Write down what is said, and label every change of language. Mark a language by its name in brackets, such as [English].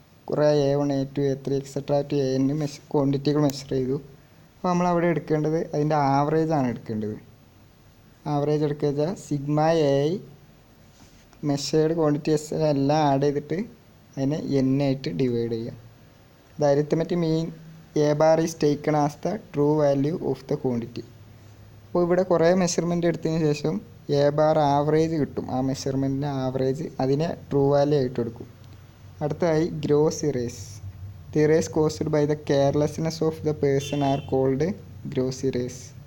[Malayalam] കുറേ A1 A2 A3 et cetera to AN ക്വാണ്ടിറ്റികൾ measure ചെയ്തു. അപ്പോൾ നമ്മളവിടെ എടുക്കേണ്ടത് അതിൻ്റെ ആവറേജാണ് എടുക്കേണ്ടത്. ആവറേജ് എടുക്കുക വെച്ചാൽ സിഗ്മ AI മെഷേർഡ് ക്വാണ്ടിറ്റീസ് എല്ലാം ആഡ് ചെയ്തിട്ട് അതിനെ N ആയിട്ട് ഡിവൈഡ് ചെയ്യുക. [English] The arithmetic mean A bar is taken as the true value of the quantity. [Malayalam] അപ്പോൾ ഇവിടെ കുറേ മെഷർമെൻറ്റ് എടുത്തതിന് ശേഷം A bar ആവറേജ് കിട്ടും. ആ മെഷർമെൻറ്റിൻ്റെ ആവറേജ് അതിനെ ട്രൂ വാല്യൂ ആയിട്ട് എടുക്കും. അടുത്തതായി gross erase. [English] The errors caused by the carelessness of the person are called gross errors.